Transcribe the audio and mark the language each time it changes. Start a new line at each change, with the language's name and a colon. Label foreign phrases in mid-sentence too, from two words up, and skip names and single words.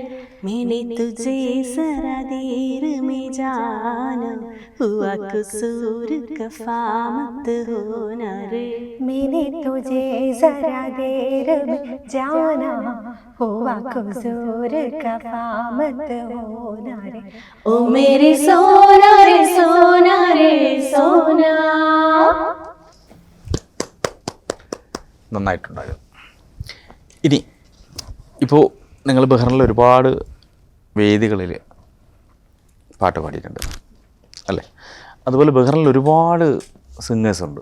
Hindi: मैंने तुझे जरा देर में जाना, हुआ कसूर कफा मत होना रे, मैंने तुझे जरा देर में जाना, हुआ कसूर कफा मत होना रे, ओ मेरे सोना रे सोना रे सोना.
Malayalam: നന്നായിട്ടുണ്ടായിരുന്നു. ഇനി ഇപ്പോൾ നിങ്ങൾ ബഹ്റിനിൽ ഒരുപാട് വേദികളിൽ പാട്ട് പാടിയിട്ടുണ്ട് അല്ലേ? അതുപോലെ ബഹ്റിനിൽ ഒരുപാട് സിംഗേഴ്സ് ഉണ്ട്.